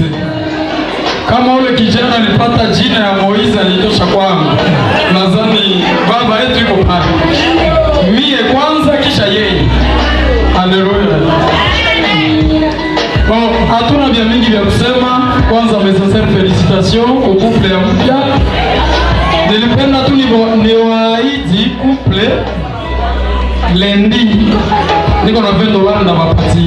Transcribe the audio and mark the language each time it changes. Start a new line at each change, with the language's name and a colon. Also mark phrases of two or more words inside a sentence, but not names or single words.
Swahili: Kama ule kijana alipata jina ya Moise alitosha kwangu. Nadhani baba yetu yuko pale. Mie kwanza kisha yeye. Haleluya. Bon, hatuna vya mingi vya kusema. Kwanza
French: message félicitations au couple
Swahili: ya mpya. Nilipenda tu niwaahidi couple lundi niko na $20 na mapati.